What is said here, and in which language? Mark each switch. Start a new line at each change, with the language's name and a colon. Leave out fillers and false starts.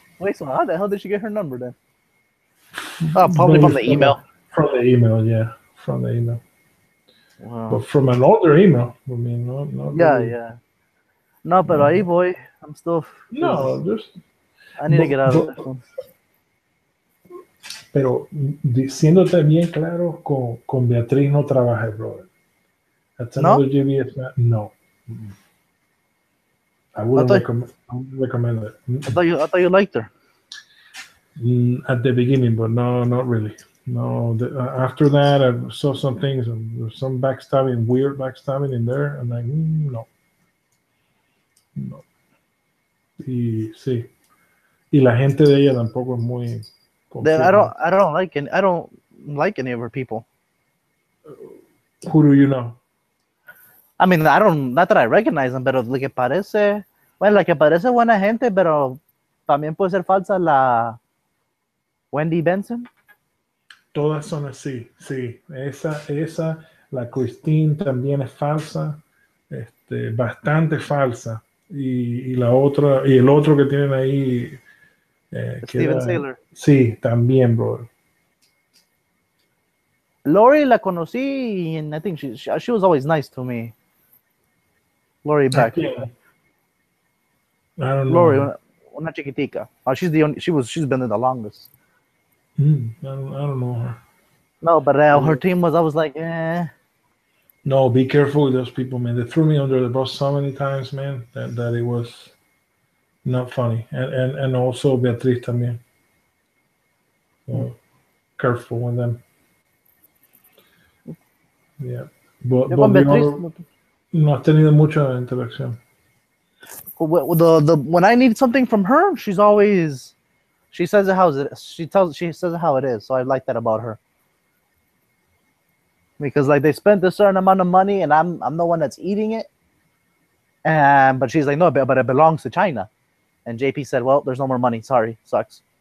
English: Wait, so how the hell did she get her number then? Oh, probably from the email. From the email, yeah. From the email. Wow. But from an older email. I mean, not really. Yeah. No, but ahí boy, I'm still. No, just. I need to get out of this one.
Spanish: Pero diciéndote bien claro, con Beatriz no trabajes, brother.
English: That's another GBS man. No. I wouldn't recommend it. I thought you liked her. At the beginning, but no, not really. No, after that, I saw some things, there's some backstabbing, weird backstabbing in there, and like, no.
Spanish: Y sí. Y la gente de ella tampoco es muy.
English: I don't like any of her people. Who do you know? I mean, not that I recognize them,
Spanish: pero la que parece buena gente, pero también puede ser falsa la Wendy Benson. Todas son así, sí. Esa, la Christine también es falsa, bastante falsa. Y la otra, y el otro que tienen ahí. Steven Saylor. Sí, también, bro. Lori la conocí,
English: and I think she was always nice to me. Lori back. I don't know.
Spanish: Lori, una chiquitica.
English: She's been there the longest. I don't know her. No, but her team was. I was like, eh. No, be careful with those people, man. They threw me under the bus so many times, man, that it was not funny. And also Beatriz
Spanish: también.
English: So, careful with them. Yeah. But
Spanish: no has tenido mucha interacción.
English: When I need something from her, she says it how it is. She says it how it is. So I like that about her. Because like they spent a certain amount of money and I'm the one that's eating it. And but she's like, no, but it belongs to China. And JP said, well, there's no more money. Sorry, sucks.